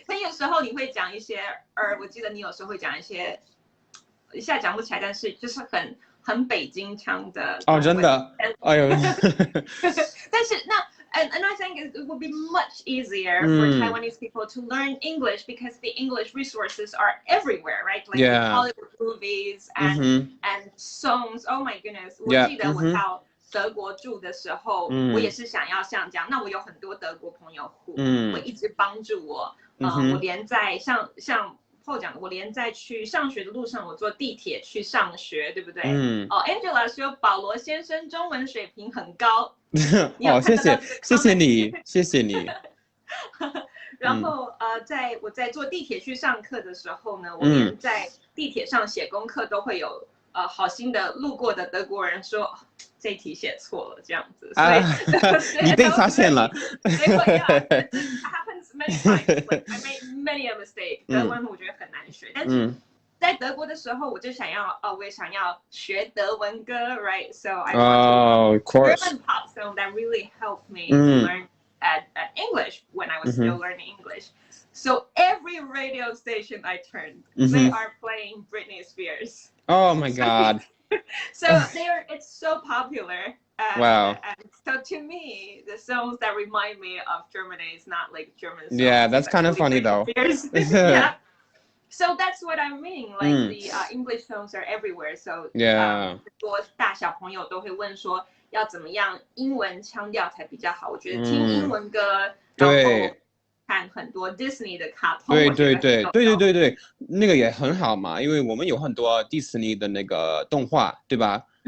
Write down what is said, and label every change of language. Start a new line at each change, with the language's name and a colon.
Chinese: 所以有时候你会讲一些，我记得你有时候会讲一些，一下讲不起来，但是就是很北京腔的。哦，真的，哎呦。但是那。
English: And I think it would be much easier for Taiwanese people to learn English because the English resources are everywhere, right? Like Hollywood movies and songs. Oh my goodness!
Chinese: 我记得我到德国住的时候，我也是想要像这样。那我有很多德国朋友会一直帮助我。我连在像后讲，我连在去上学的路上，我坐地铁去上学，对不对？Angela 说保罗先生中文水平很高。谢谢你。然后我在坐地铁去上课的时候呢，我连在地铁上写功课都会有好心的路过的德国人说这一题写错了这样子，所以你被发现了。
English: It happens many times. Like I made many a mistake.
Chinese: 德文我觉得很难学，但是在德国的时候，我就想要我也想要学德文歌 ，right?
English: So I want to German pop song that really helped me learn at English when I was still learning English. So every radio station I turned, they are playing Britney Spears. Oh my God! So it's so popular. Wow. And so to me, the songs that remind me of Germany is not like German songs. Yeah, that's kind of funny though. Yeah. So that's what I mean. Like the English songs are everywhere.
Chinese: So 很多大小朋友都会问说，要怎么样英文腔调才比较好？我觉得听英文歌，然后看很多 Disney 的卡通。对，那个也很好嘛，因为我们有很多迪士尼的那个动画，对吧？